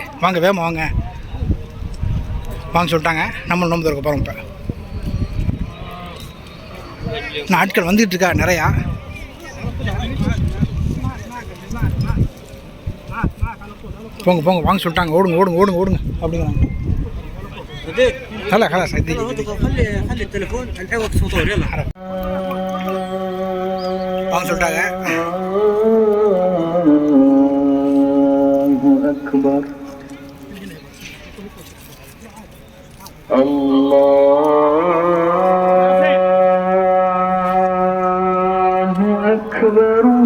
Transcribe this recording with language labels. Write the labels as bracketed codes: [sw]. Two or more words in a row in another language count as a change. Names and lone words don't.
[ta] வாங்க வேமா வாங்க வாங்க சொல்லிட்டாங்க. நம்ம நோம்பு திறக்க போகிறோம். இப்போ நாட்கள் வந்துக்கிட்டு இருக்கா நிறையா. போங்க வாங்க சொல்லிட்டாங்க. ஓடுங்க அப்படிங்கிறாங்க. [ar] خلاص خلي التليفون الحين وقت فطور يلا [ta] வாங்க சொல்லிட்டாங்க. [ar] أكبر الله أكبر